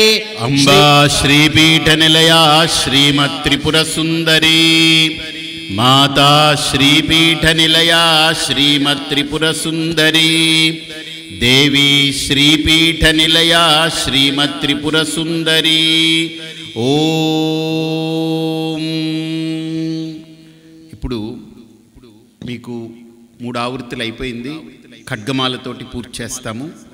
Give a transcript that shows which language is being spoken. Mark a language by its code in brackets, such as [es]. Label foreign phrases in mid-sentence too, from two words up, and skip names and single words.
[sa] अंबा श्रीपीठनिलया श्रीमत्त्रिपुरसुन्दरी माता श्रीपीठनिलया श्रीमत्त्रिपुरसुन्दरी देवी श्रीपीठनिलया श्रीमत्त्रिपुरसुन्दरी ఓం. [te] ఇప్పుడు మీకు 3 ఆవృత్తులు అయిపోయింది. ఖడ్గమాలతోటి పూర్తి చేస్తాము.